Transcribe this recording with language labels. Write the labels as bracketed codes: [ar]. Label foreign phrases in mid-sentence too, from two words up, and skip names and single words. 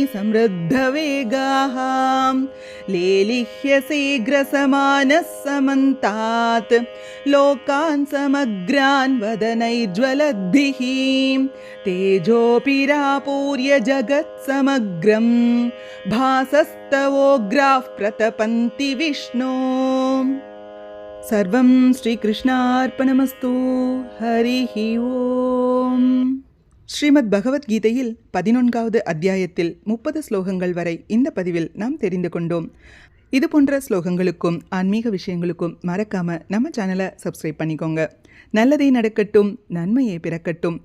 [sa] समृद्धवेगाः लेलिह्यसे ग्रसमानः समन्तात् लोकान् समग्रान् वदनैर्ज्वलद्भिः तेजोऽपिरापूर्य जगत्समग्रं भासस्तवोग्राः प्रतपन्ति विष्णो सर्वं श्रीकृष्णार्पणमस्तु हरिः ஓம். [ta] ஸ்ரீமத் பகவத்கீதையில் 11வது அத்தியாயத்தில் 30 ஸ்லோகங்கள் வரை இந்த பதிவில் நாம் தெரிந்து கொண்டோம். இது போன்ற ஸ்லோகங்களுக்கும் ஆன்மீக விஷயங்களுக்கும் மறக்காம நம்ம சேனலை சப்ஸ்கிரைப் பண்ணிக்கோங்க. நல்லதே நடக்கட்டும், நன்மையே பிறக்கட்டும்.